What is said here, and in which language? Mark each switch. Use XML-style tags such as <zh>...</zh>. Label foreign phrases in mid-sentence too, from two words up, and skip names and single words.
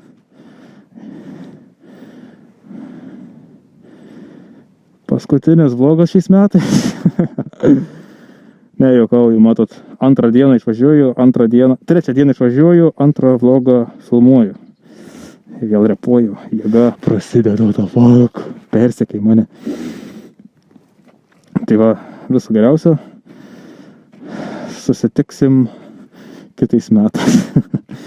<lt>Paskutinis vlogas šiais metais. Ne, juokauju, matot, trečią dieną išvažiuoju, antrą vlogą filmuoju. Vėl repuoju, jėga prasideda,</lt> <en>what the fuck,</en> <lt>persekiai mane. Tai va, viso geriausio, susitiksim kitais metais.</lt>